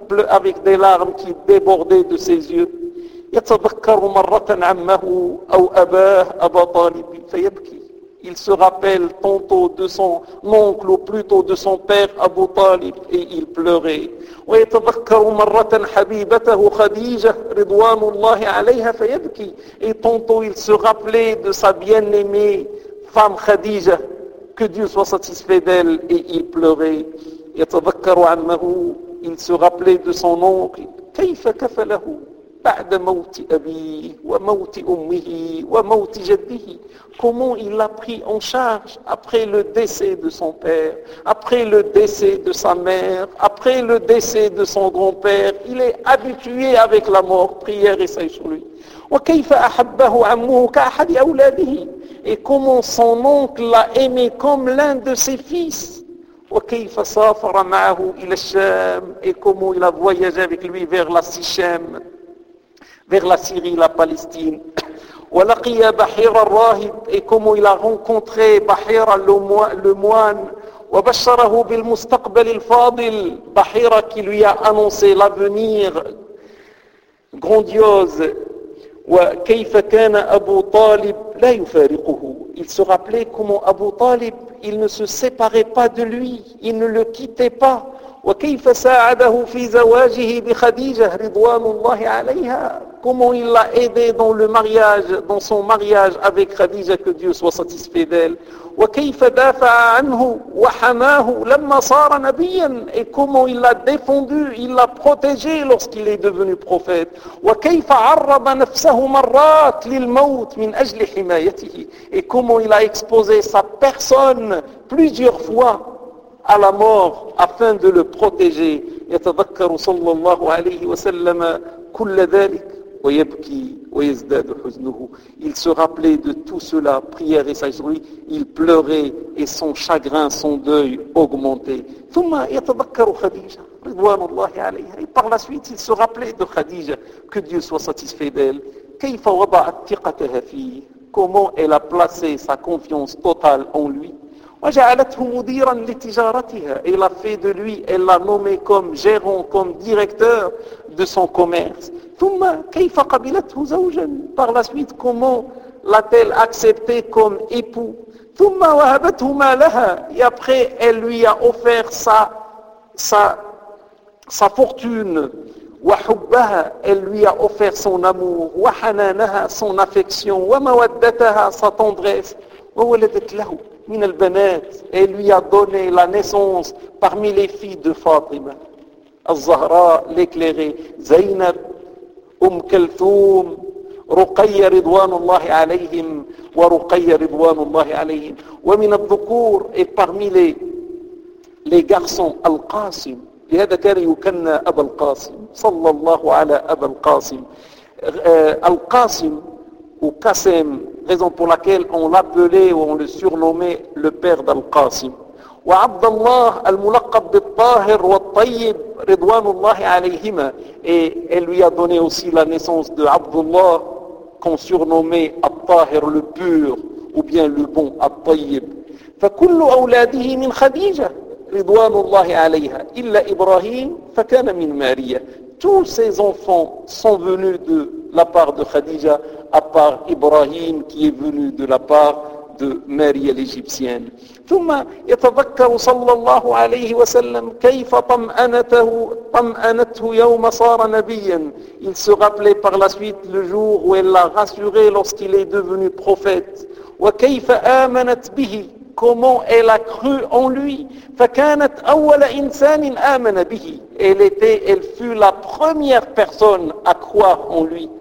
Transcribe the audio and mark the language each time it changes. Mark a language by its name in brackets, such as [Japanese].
[French] Avec des larmes qui débordaient de ses yeux. [Arabic] يتذكر مرة عمه أو أباه أبا طالب فيبكي. [French] Il se rappelle tantôt de son oncle ou plutôt de son père Abu Talib et il pleurait. [Arabic] ويتذكر مرة حبيبته خديجة رضوان الله عليها فيبكي. [French] Et tantôt il se rappelait de sa bien-aimée femme Khadija. Que Dieu soit satisfait d'elle, et il pleurait. [Arabic] يتذكر عنه, [French] il se rappelait de son oncle. [Arabic] كيف كفله بعد موت أبيه وموت أمه وموت جده. [French] Comment il l'a pris en charge après le décès de son père, après le décès de sa mère, après le décès de son grand-père. Il est habitué avec la mort, prière et salut sur lui. [Arabic] وكيف أحبه عمه كأحد أولاده. [French] Et comment son oncle l'a aimé comme l'un de ses fils. [Arabic] وكيف سافر معه إلى الشام. [French] Et comment il a voyagé avec lui vers la Sichem, vers la Syrie, la Palestine. [Arabic] ولقي بحير الراهب. [French] Et comment il a rencontré بحير le moine. [Arabic] وبشره بالمستقبل الفاضل. [French] بحير qui lui a annoncé l'avenir grandiose. [Arabic] وكيف كان أبو طالب لا يفارقه. [French] Il se rappelait comment Abu Talib, il ne se séparait pas de lui, il ne le quittait pas. [Arabic] وكيف ساعده في زواجه بخديجة رضوان الله عليها. [French] Comment il l'a aidé dans le mariage, dans son mariage avec Khadija, que Dieu soit satisfait d'elle. [Arabic] وكيف دافع عنه وحماه لما صار نبيا. [French] Et comment il l'a défendu, il l'a protégé lorsqu'il est devenu prophète. [Arabic] وكيف عرض نفسه مرات للموت من أجل حمايته. [French] Et comment il a exposé sa personne plusieurs fois à la mort afin de le protéger. [Arabic] يتذكر صلى الله عليه وسلم كل ذلك. ويبكي ويزداد حزنه. [French] Il se rappelait de tout cela, prière et salut sur lui. Il pleurait et son chagrin, son deuil augmentait. [Arabic] ثم يتذكر خديجة. ridwanullahi alayha. [French] Et par la suite, il se rappelait de Khadija, que Dieu soit satisfait d'elle. [Arabic] Kayfa wada'a thiqataha fi, [French] comment elle a placé sa confiance totale en lui. [Arabic] Wa ja'alathu mudiran li tijaratiha, [French] et l'a fait de lui, elle l'a nommé comme gérant, comme directeur de son commerce. [Arabic] Thumma kayfa qabilathu zawjan, [French] par la suite, comment l'a-t-elle accepté comme époux. [Arabic] Thumma wahabathu ma laha, [French] et après elle lui a offert sa fortune. [Arabic] وَحُبَّهَا, [French] elle lui a offert son amour. [Arabic] وَحَنَانَهَا, [French] son affection. [Arabic] وَمَوَدَّتَهَا, [French] sa tendresse. [Arabic] وَوَلَدَتْ لَهُ مِنَ الْبَنَاتِ, [French] elle lui a donné la naissance parmi les filles de Fatima. [Arabic] الزَّهْرَاء, [French] l'éclairée. [Arabic] زَيْنَبْ, كَلْثُوم, رُقَيَّ رِضْوَانُ اللَّهِ عَلَيْهِمْ وَرُقَيَّ رِضْوَانُ اللَّهِ عَلَيْهِمْ وَمِنَ الذُّكُورِ, [French] et parmi les garçons. [Arabic] القاسم, لهذا كان يكنى أبا القاسم صلى الله على أبا القاسم. [French] القاسم أو قاسم, raison pour laquelle on l'appelait ou on le surnommait le père d'Al-Qasim. [Arabic] وعبد الله الملقب بالطاهر والطيب رضوان الله عليهما, [French] et elle lui a donné aussi la naissance de عبد الله, qu'on surnommait الطاهر, le pur, ou bien le bon, الطيب. [Arabic] فكل أولاده من خديجة رضوان الله عليها إلا إبراهيم فكان من ماريا. [French] Tous ses enfants sont venus de la part de Khadija, à part Ibrahim qui est venu de la part de Maria l'Égyptienne. [Arabic] ثم يتذكر صلى الله عليه وسلم كيف طمأنته يوم صار نبيا. [French] Il se rappelait par la suite le jour où elle l'a rassuré lorsqu'il est devenu prophète. [Arabic] وكيف آمنت به, [French] comment elle a cru en lui. [Arabic] فكانت أول إنسان آمن به, [French] elle fut la première personne à croire en lui.